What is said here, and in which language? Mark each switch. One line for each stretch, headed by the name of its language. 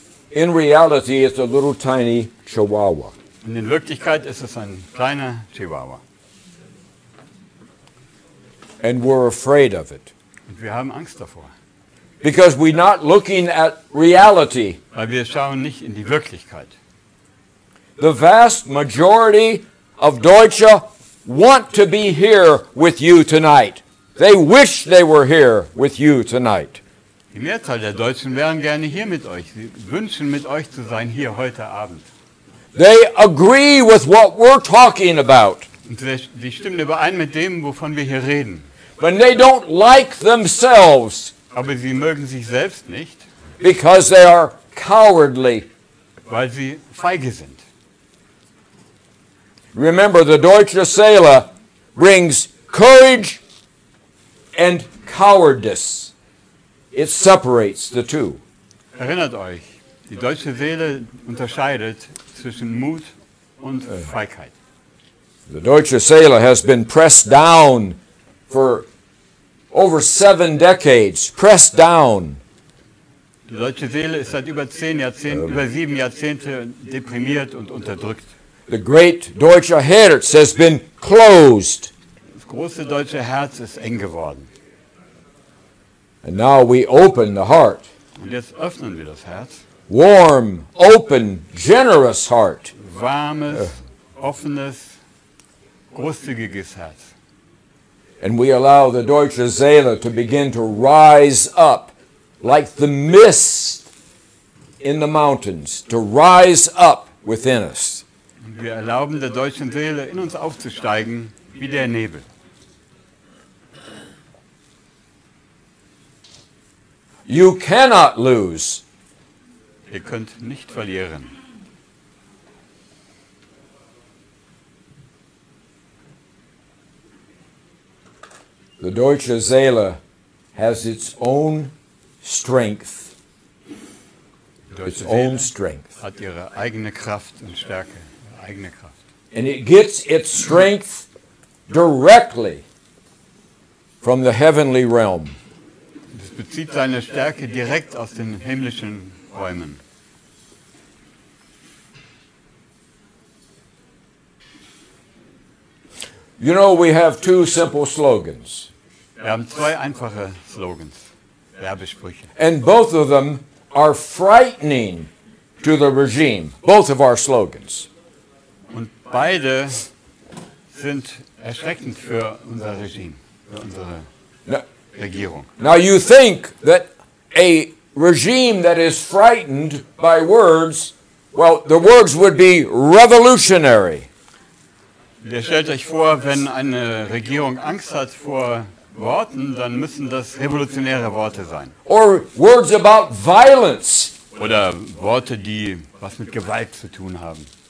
English: In reality, it's a little tiny Chihuahua.
German: Und in Wirklichkeit ist es ein kleiner Chihuahua.
English: And we're afraid of it.
German: Und wir haben Angst davor.
English: Because we're not looking at reality.
German: Weil wir schauen nicht in die Wirklichkeit.
English: The vast majority of Deutsche want to be here with you tonight. They wish they were here with you tonight.
German: Die Mehrzahl der Deutschen wären gerne hier mit euch. Sie wünschen, mit euch zu sein, hier heute Abend.
English: They agree with what we're talking about.
German: Und sie stimmen überein mit dem, wovon wir hier reden.
English: But they don't like themselves
German: Aber sie mögen sich selbst nicht,
English: because they are cowardly.
German: weil sie feige sind.
English: Remember, the deutsche Seele brings courage and cowardice. It separates the two.
German: Erinnert euch, die deutsche Seele unterscheidet zwischen Mut und Feigheit.
English: The deutsche Seele has been pressed down for over 7 decades. Pressed down.
German: Die deutsche Seele ist seit über 7 Jahrzehnte deprimiert und unterdrückt.
English: The great deutsche Herz has been closed.
German: Das große deutsche Herz ist eng geworden.
English: And now we open the heart.
German: Und jetzt öffnen wir das Herz.
English: Warm, open, generous heart.
German: Warmes, offenes, großzügiges Herz.
English: And we allow the deutsche Seele to begin to rise up like the mist in the mountains, to rise up within us.
German: Und wir erlauben der deutschen Seele, in uns aufzusteigen, wie der Nebel.
English: You cannot lose.
German: Ihr könnt nicht verlieren.
English: The deutsche Seele has its own strength.
German: Die
English: Its
German: deutsche
English: own strength.
German: hat ihre eigene Kraft und Stärke, ihre eigene Kraft.
English: And it gets its strength directly from the heavenly realm.
German: Es bezieht seine Stärke direkt aus den himmlischen Räumen.
English: You know, we have 2 simple slogans,
German: Wir haben 2 einfache Slogans, Werbesprüche.
English: and both of them are frightening to the regime, both of our slogans.
German: Und beide sind erschreckend für unser Regime, für unsere
English: Now,
German: Regierung.
English: now you think that a regime that is frightened by words, well, the words would be revolutionary.
German: Ihr stellt euch vor, wenn eine Regierung Angst hat vor Worten, dann müssen das revolutionäre Worte sein.
English: Or words about violence.
German: Oder Worte, die was mit Gewalt zu tun haben.